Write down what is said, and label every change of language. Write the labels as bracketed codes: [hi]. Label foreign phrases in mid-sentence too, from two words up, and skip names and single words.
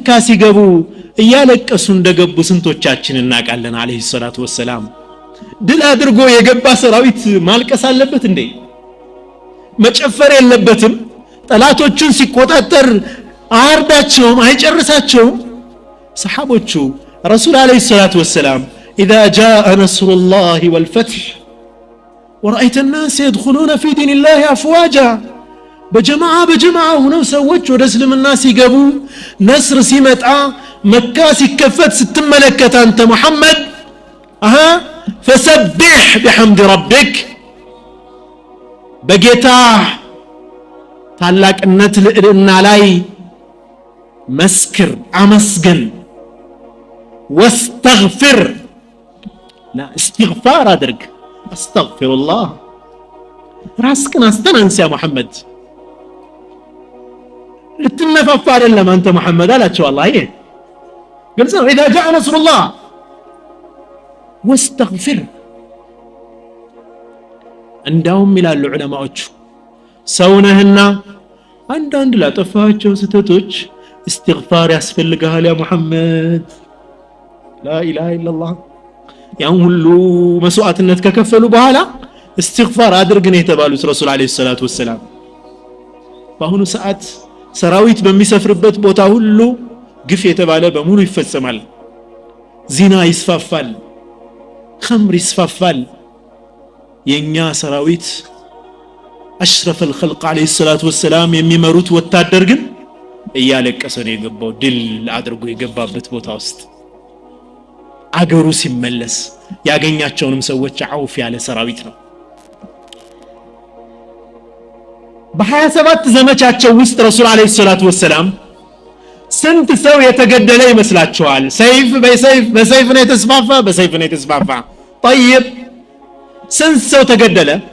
[am] ሲገቡ እያለቀሱ እንደገቡ ስንቶቻችን እናቃለን [ar] عليه الصلاة والسلام [am] ድል አድርጎ የገባ ሰራዊት ማልቀስ አለበት እንዴ መጨፈር የለበትም ጠላቶቹን ሲቆጣጠር አርዳቸውም አይጨርሳቸውም ሰሃቦቹ [ar] رسول عليه الصلاة والسلام اذا جاء نصر الله والفتح ورأيت الناس يدخلون في دين الله افواجا [am] በጀማዓ ሆነው ሰዎች ወደ እስልምና ሲገቡ ነስር ሲመጣ መካ ሲከፈት ስትመለከት አንተ መሐመድ [ar] فسبح بحمد ربك [am] በጌታ ታላቅነት ልዕልና ላይ መስክር አመስግን [ar] واستغفر لا استغفار [am] አድርግ [ar] استغفر الله [am] ራስክን አስተናንስ [ar] يا محمد [am] ልትነፋፋ አይደለም አንተ መሐመድ አላቸው አላህ ይሄ ግልጽ ነው [ar] اذا جاء نصر الله [am] واستغفر እንዳውም ይላሉ ዑለማዎቹ ሰውነህና አንዳንድ ላጠፋቸው ስተቶች استغفار ያስፈልጋል [ar] يا محمد لا اله الا الله [am] ያን ሁሉ መስዋዕትነት ከከፈሉ በኋላ استغفار አድርግ ነው የተባሉት [ar] رسول عليه الصلاة والسلام [am] በአሁኑ ሰዓት ሰራዊት በሚሰፍርበት ቦታ ሁሉ ግፍ የተባለ በሙሉ ይፈጸማል ዚና ይስፋፋል خمر ይስፋፋል የኛ ሰራዊት አሽረፈ [ar] الخلق عليه الصلاه والسلام [am] የሚመሩት ወታደር ግን እያለቀሰ ነው የገባው ድል አድርጎ የገባበት ቦታ ውስጥ አገሩ ሲመለስ ያገኛቸውንም ሰዎች አውፍ ያለ ሰራዊት ነው በ27 ዘመቻቸው ውስጥ [ar] رسول عليه الصلاة والسلام [am] ስንት ሰው የተገደለ ይመስላችኋል ሰይፍ በሰይፍ ነው የተስፋፋ طيب ስንት ሰው ተገደለ